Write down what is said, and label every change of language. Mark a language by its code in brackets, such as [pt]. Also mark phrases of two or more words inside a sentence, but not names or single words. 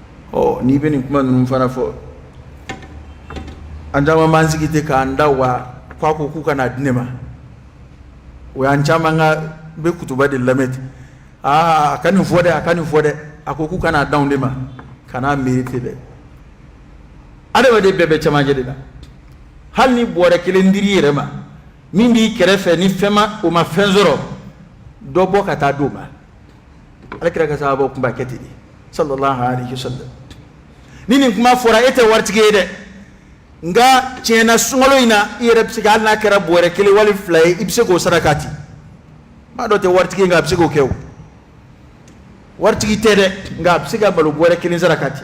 [bm] ni bɛ nin kuma ninnu fana fɔ an caman b'an sigi ten k'an da wa k'a ko k'u kana di ne ma o y'an caman ka bɛ kutuba de lamɛn ten a ka nin fɔ dɛ a ka nin fɔ dɛ a ko k'u kana d'anw de ma kana miiri ten dɛ adamaden bɛɛ bɛ cɛmancɛ de la hali ni bɔrɛ kelen dir'i yɛrɛ ma min b'i kɛrɛfɛ ni fɛn ma o ma fɛn sɔrɔ dɔ bɔ ka taa d'o ma alakira ka sahabaw tun b'a kɛ ten de [ar] صلى الله عليه وسلم [bm] ni nin kuma fɔra e tɛ waritigi ye dɛ nka tiɲɛna sunkalo in na i yɛrɛ bɛ se ka hali n'a kɛra bɔrɛ kelen wali fila ye i bɛ se k'o saraka ten maa dɔ tɛ waritigi ye nka a bɛ se k'o kɛ o waritigi tɛ dɛ nka a bɛ se ka malo bɔrɛ kelen saraka ten